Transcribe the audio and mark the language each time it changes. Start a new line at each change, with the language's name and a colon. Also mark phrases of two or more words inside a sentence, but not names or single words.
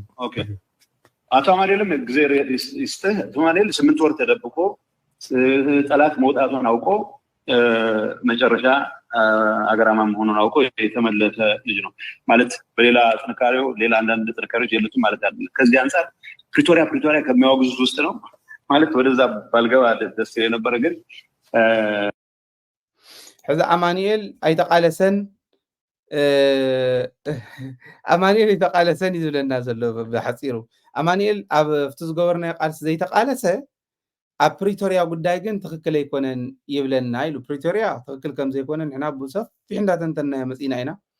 Amharic: ኦኬ አቶ አማኑኤልም እግዚአብሔር ይስጥህ አቶ አማኑኤል 8 ወር ተደብቆ ጠላት መውጣቱን አውቆ መጨረሻ አገራማ መሆኑን አውቆ የተመለሰ ልጅ ነው ማለት በሌላ ጥንካሬው ሌላ አንዳንድ ጥንካሬዎች የሉትም ማለት አይደለም ከዚህ አንፃር ፕሪቶሪያ ከሚያወግዙት ውስጥ ነው ማለት ወደዛ ባልገባ ደስ የነበረ ግን
Tigrinya: ሕዚ አማኑኤል ኣይተቃለሰን አማኑኤል ኣይተቃለሰን ይዝብለና ዘሎ ብሓፂሩ አማኑኤል ኣብ ፍቲ ዝገበርናዮ ቃልሲ ዘይተቃለሰ ኣብ ፕሪቶሪያ ጉዳይ ግን ትክክል ኣይኮነን ይብለና ኢሉ ፕሪቶሪያ ትክክል ከም ዘይኮነን ንሕና ብሰፊሕ እንዳተንተናዮ መፂና ኢና